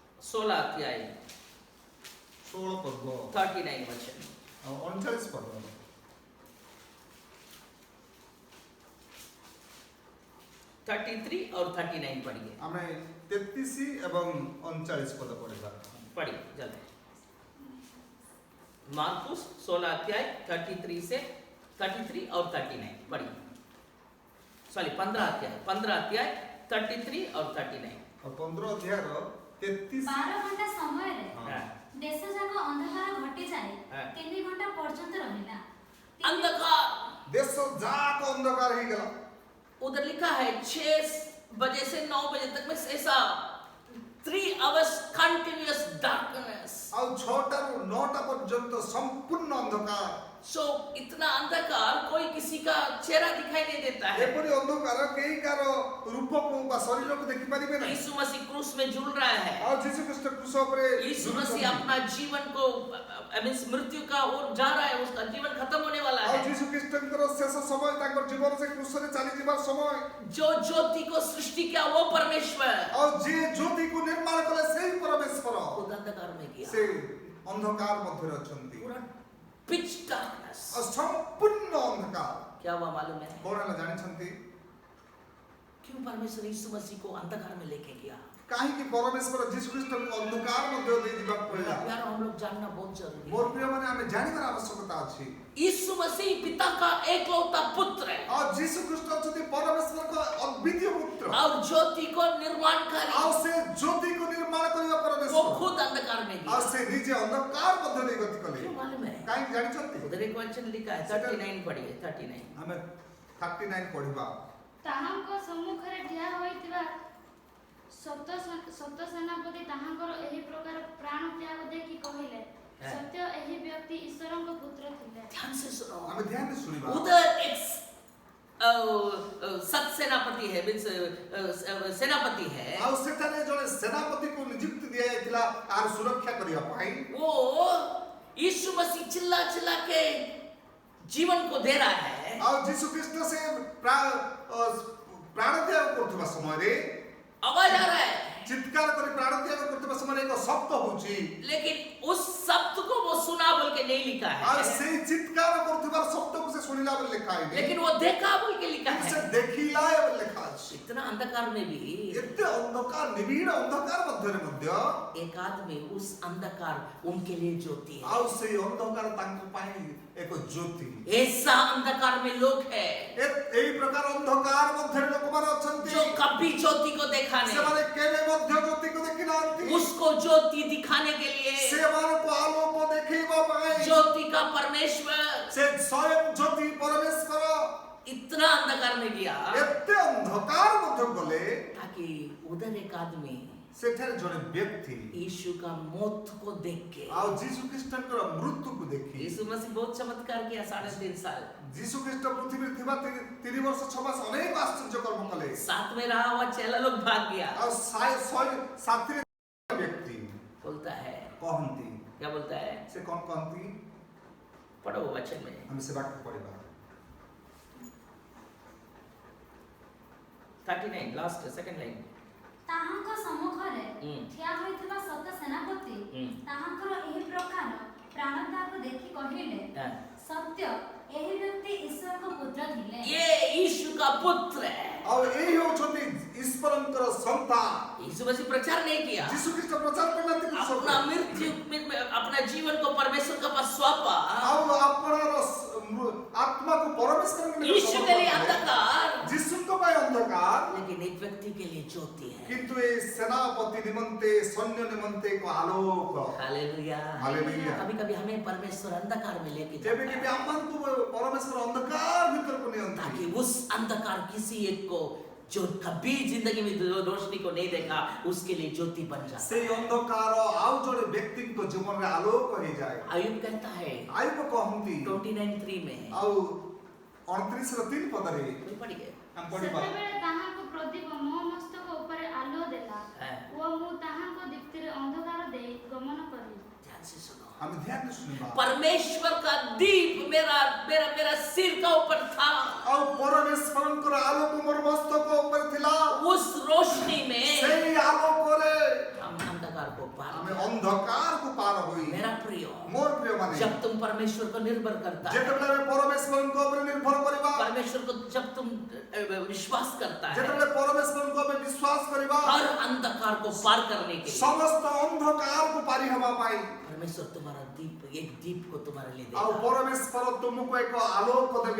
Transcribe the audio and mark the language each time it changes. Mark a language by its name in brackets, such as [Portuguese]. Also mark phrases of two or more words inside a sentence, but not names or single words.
[Hindi] 16 अध्याय [Odia] 16 ପର୍ବ [Hindi] 39 वचन। [Odia] ଆଉ 39 ପର୍ବ [Hindi] 33 और 39 पढ़िए। [Odia] ଆମେ 33 ଏବଂ 39 ପଦ ପଢିବା। [Hindi] पढ़िए जल्दी। मार्कुस 16 अध्याय 33 से 33 और 39 पढ़िए। सॉरी 15 अध्याय 33 और 39। [Odia] ଆଉ 15 ଅଧ୍ୟାୟର 33 12 ଘଣ୍ଟା ସମୟରେ [Hindi] हाँ। [Odia] ଦେଶ ଯାକ ଅନ୍ଧକାର ଘଟିଯାଏ ହଁ। 3 ଘଣ୍ଟା ପର୍ଯ୍ୟନ୍ତ ରହିଲା। [Hindi] अंधकार, [Odia] ଦେଶ ଯାକ ଅନ୍ଧକାର ହେଇଗଲା। [Hindi] उधर लिखा है 6 बजे से 9 बजे तक में ऐसा [English] 3 hours continuous darkness। [Odia] ଆଉ 6ଟାରୁ 9ଟା ପର୍ଯ୍ୟନ୍ତ ସମ୍ପୂର୍ଣ୍ଣ ଅନ୍ଧକାର। [Hindi] सो इतना अंधकार कोई किसी का चेहरा दिखाई नहीं देता है। [Odia] ଏପରି ଅନ୍ଧକାର କେହି କାହାର ରୂପକୁ ବା ଶରୀରକୁ ଦେଖି ପାରିବେ ନାହିଁ। [Hindi] यीशु मसीह क्रूस में झूल रहा है। [Odia] ଆଉ ଯୀଶୁ ଖ୍ରୀଷ୍ଟ କ୍ରୁଶ ଉପରେ [Hindi] यीशु मसीह अपना जीवन को मृत्यु का ओर जा रहा है, उसका जीवन खत्म होने वाला [Odia] ଆଉ [Hindi] है। [Odia] ଯୀଶୁ ଖ୍ରୀଷ୍ଟଙ୍କର ଶେଷ ସମୟ ତାଙ୍କର ଜୀବନ ସେ କ୍ରୁଶରେ ଚାଲିଯିବାର ସମୟ। [Hindi] जो ज्योति को सृष्टि किया वो परमेश्वर [Odia] ଆଉ ଯିଏ ଜ୍ୟୋତିକୁ ନିର୍ମାଣ କଲେ ସେହି ପରମେଶ୍ୱର [Hindi] खुद अंधकार में किया। [Odia] ସେ ଅନ୍ଧକାର ମଧ୍ୟରେ ଅଛନ୍ତି। [Hindi] पूरा [English] pitch darkness. [Odia] ଆଉ ସମ୍ପୂର୍ଣ୍ଣ ଅନ୍ଧକାର। [Hindi] क्या हुआ मालूम है? [Odia] କଣ ହେଲା ଜାଣିଛନ୍ତି? [Hindi] क्यों परमेश्वर यीशु मसीह को अंधकार में लेके गया? [Odia] କାହିଁକି ପରମେଶ୍ୱର ଯୀଶୁ ଖ୍ରୀଷ୍ଟଙ୍କୁ ଅନ୍ଧକାର ମଧ୍ୟ ଦେଇ ଯିବାକୁ ପଡ଼ିଲା? [Hindi] प्यार हम लोग जानना बहुत जरूरी [Odia] ମୋର [Hindi] है। [Odia] ପ୍ରିୟମାନେ ଆମେ ଜାଣିବାର ଆବଶ୍ୟକତା ଅଛି। [Hindi] यीशु मसीह पिता का एकलौता पुत्र है [Odia] ଆଉ ଯୀଶୁ ଖ୍ରୀଷ୍ଟ ଅଛନ୍ତି ପରମେଶ୍ୱରଙ୍କ ଅଦ୍ୱିତୀୟ ପୁତ୍ର। [Hindi] और ज्योति को [Odia] ଆଉ [Hindi] निर्माणकारी। [Odia] ସେ ଜ୍ୟୋତିକୁ ନିର୍ମାଣ କରିବା [Hindi] वो [Odia] ପରମେଶ୍ୱର। [Hindi] खुद अंधकार में [Odia] ଆଉ [Hindi] गया। [Odia] ସେ ନିଜେ ଅନ୍ଧକାର ମଧ୍ୟ ଦେଇ ଗତି କଲେ। [Hindi] क्यों मालूम है? [Odia] କାହିଁକି ଜାଣିଛନ୍ତି? [Hindi] उधर एक वचन लिखा है 39 पढ़िए 39। [Odia] ଆମେ 39 ପଢିବା। ତାହାଙ୍କ ସମ୍ମୁଖରେ ଠିଆ ହୋଇଥିବା ସତ ସେନାପତି ତାହାଙ୍କର ଏହି ପ୍ରକାର ପ୍ରାଣ ତ୍ୟାଗ ଦେଖି କହିଲେ, ସତ୍ୟ ଏହି ବ୍ୟକ୍ତି ଈଶ୍ୱରଙ୍କ ପୁତ୍ର ଥିଲେ। [Hindi] ध्यान से सुनो। [Odia] ଆମେ ଧ୍ୟାନ ରେ ଶୁଣିବା। [Hindi] उधर एक सत सेनापति है, सेनापति है। [Odia] ଆଉ ସେଠାରେ ଜଣେ ସେନାପତିକୁ ନିଯୁକ୍ତି ଦିଆଯାଇଥିଲା ଆର ସୁରକ୍ଷା କରିବା ପାଇଁ। [Hindi] वो यीशु मसीह चिल्ला चिल्ला के जीवन को दे रहा है। [Odia] ଆଉ ଯୀଶୁ ଖ୍ରୀଷ୍ଟ ସେ ପ୍ରାଣ ତ୍ୟାଗ କରୁଥିବା ସମୟରେ [Hindi] आवाज आ रहा है, [Odia] ଚିତ୍କାର କରି ପ୍ରାଣ ତ୍ୟାଗ କରୁଥିବା ସମୟରେ ଏକ ଶବ୍ଦ ହଉଛି। [Hindi] लेकिन उस शब्द को वो सुना बोल के नहीं लिखा [Odia] ଆଉ [Hindi] है, [Odia] ସେଇ ଚିତ୍କାର କରୁଥିବା ଶବ୍ଦକୁ ସେ ଶୁଣିଲା ବୋଲି ଲେଖା ହେଇନି। [Hindi] लेकिन वो देखा बोल के लिखा [Odia] ସେ [Hindi] है। [Odia] ଦେଖିଲା ବୋଲି ଲେଖା ଅଛି। [Hindi] इतना अंधकार में भी [Odia] ଏତେ ଅନ୍ଧକାର ନିବିଡ଼ ଅନ୍ଧକାର ମଧ୍ୟରେ ମଧ୍ୟ [Hindi] एक आदमी उस अंधकार उनके लिए ज्योति है। [Odia] ଆଉ ସେଇ ଅନ୍ଧକାର ତାଙ୍କ ପାଇଁ ଏକ ଜ୍ୟୋତି। [Hindi] ऐसा अंधकार में लोग है [Odia] ଏଇ ପ୍ରକାର ଅନ୍ଧକାର ମଧ୍ୟରେ ଲୋକମାନେ ଅଛନ୍ତି [Hindi] जो कभी ज्योति को देखा नहीं, [Odia] ସେମାନେ କେବେ ମଧ୍ୟ ଜ୍ୟୋତିକୁ ଦେଖି ନାହାନ୍ତି। [Hindi] उसको ज्योति दिखाने के लिए [Odia] ସେମାନଙ୍କୁ ଆଲୋକ ଦେଖେଇବା ପାଇଁ [Hindi] ज्योति का परमेश्वर [Odia] ସେ ସ୍ୱୟଂ ଜ୍ୟୋତି ପରମେଶ୍ୱର [Hindi] इतना अंधकार में गया [Odia] ଏତେ ଅନ୍ଧକାର ମଧ୍ୟ ଗଲେ [Hindi] ताकि उधर एक आदमी [Odia] ସେଠାରେ ଜଣେ ବ୍ୟକ୍ତି [Hindi] यीशु का मौत को देख के, [Odia] ଆଉ ଯୀଶୁ ଖ୍ରୀଷ୍ଟଙ୍କର ମୃତ୍ୟୁକୁ ଦେଖି [Hindi] यीशु मसीह बहुत चमत्कार किया 3.5 साल। [Odia] ଯୀଶୁ ଖ୍ରୀଷ୍ଟ ପୃଥିବୀରେ ଥିବା 3 ବର୍ଷ 6 ମାସ ଅନେକ ଆଶ୍ଚର୍ଯ୍ୟ କର୍ମ କଲେ। [Hindi] साथ में रहा हुआ चेला लोग भाग गया। [Odia] ଆଉ ସାଥିରେ ବ୍ୟକ୍ତି [Hindi] बोलता है, [Odia] କହନ୍ତି [Hindi] क्या बोलता है? [Odia] ସେ କଣ କହନ୍ତି? [Hindi] पढ़ो वो वचन में। [Odia] ଆମେ ସେ ବାକ୍ୟ ପଢିବା। [English] 39 last second line. [Odia] ତାହାଙ୍କ ସମ୍ମୁଖରେ ହୁଁ। ଠିଆ ହୋଇଥିବା ସତ ସେନାପତି ହୁଁ। ତାହାଙ୍କର ଏହି ପ୍ରକାର ପ୍ରାଣତ୍ୟାଗ ଦେଖି କହିଲେ, [Hindi] हाँ। [Odia] ସତ୍ୟ ଏହି ବ୍ୟକ୍ତି ଈଶ୍ୱରଙ୍କ ପୁତ୍ର ଥିଲେ। [Hindi] ये यीशु का पुत्र है। [Odia] ଆଉ ଏଇ ହେଉଛନ୍ତି ଈଶ୍ୱରଙ୍କର ସନ୍ତାନ। [Hindi] यीशु मसीह प्रचार नहीं किया, [Odia] ଯୀଶୁ ଖ୍ରୀଷ୍ଟ ପ୍ରଚାର କରିନାହାନ୍ତି [Hindi] अपना मृत्यु अपना जीवन को परमेश्वर के पास सौंपा। [Odia] ଆଉ ଆପଣର ଆତ୍ମାକୁ ପରମେଶ୍ୱରଙ୍କ ନିକଟରେ [Hindi] यीशु के लिए [Odia] ସମର୍ପଣ କଲେ। [Hindi] अंधकार, [Odia] ଯୀଶୁଙ୍କ ପାଇଁ ଅନ୍ଧକାର [Hindi] लेकिन एक व्यक्ति के लिए ज्योति है। [Odia] କିନ୍ତୁ ଏ ସେନାପତି ନିମନ୍ତେ ସୈନ୍ୟ ନିମନ୍ତେ ଏକ ଆଲୋକ। [Hindi] हालेलुया। हालेलुया। कभी कभी हमें परमेश्वर अंधकार में लेके [Odia] କେବେ [Hindi] जाता [Odia] କେବେ [Hindi] है, [Odia] ଆମମାନଙ୍କୁ ପରମେଶ୍ୱର ଅନ୍ଧକାର ଭିତରକୁ ନିଅନ୍ତି [Hindi] ताकि उस अंधकार किसी एक को जो कभी जिंदगी में रोशनी को नहीं देखा उसके लिए ज्योति बन जाता है। [Odia] ସେଇ ଅନ୍ଧକାର ଆଉ ଜଣେ ବ୍ୟକ୍ତିଙ୍କ ଜୀବନରେ ଆଲୋକ ହେଇଯାଏ। [Hindi] आयुब कहता है [Odia] ଆୟୁବ କହନ୍ତି [Hindi] 29:3 में, [Odia] ଆଉ 29 ର 3 ପଦରେ [Hindi] कोई पढ़ गया? [Odia] ଆମେ ପଢିବା। ସେତେବେଳେ ତାହାଙ୍କ ପ୍ରଦୀପ ମୋ ମସ୍ତକ ଉପରେ ଆଲୋ ଦେଲା [Hindi] हाँ। [Odia] ଓ ମୁଁ ତାହାଙ୍କ ଦୀପ୍ତିରେ ଅନ୍ଧକାର ଦେଇ ଗମନ କଲି। [Hindi] ध्यान से सुनो। [Odia] ଆମେ ଧ୍ୟାନ ରେ ଶୁଣିବା। [Hindi] परमेश्वर का दीप मेरा मेरा मेरा सिर का ऊपर था। [Odia] ଆଉ ପରମେଶ୍ୱରଙ୍କର ଆଲୋକ ମୋର ମସ୍ତକ ଉପରେ ଥିଲା। [Hindi] उस रोशनी में [Odia] ସେଇ ଆଲୋକରେ [Hindi] हम अंधकार को पार परमेश्वर को निर्भर करता है, [Odia] ଯେତେବେଳେ ଆମେ ପରମେଶ୍ୱରଙ୍କ ଉପରେ ନିର୍ଭର କରିବା, [Hindi] परमेश्वर को जब तुम विश्वास करता है, [Odia] ଯେତେବେଳେ ପରମେଶ୍ୱରଙ୍କ ଉପରେ ବିଶ୍ୱାସ କରିବା, [Hindi] हर अंधकार को पार करने के लिए [Odia] ସମସ୍ତ ଅନ୍ଧକାରକୁ ପାରି ହେବା ପାଇଁ [Hindi] परमेश्वर तुम्हारा दीप, एक दीप को तुम्हारे लिए [Odia] ଆଉ [Hindi] देगा। [Odia] ପରମେଶ୍ୱର ତୁମକୁ ଏକ ଆଲୋକ ଦେବେ।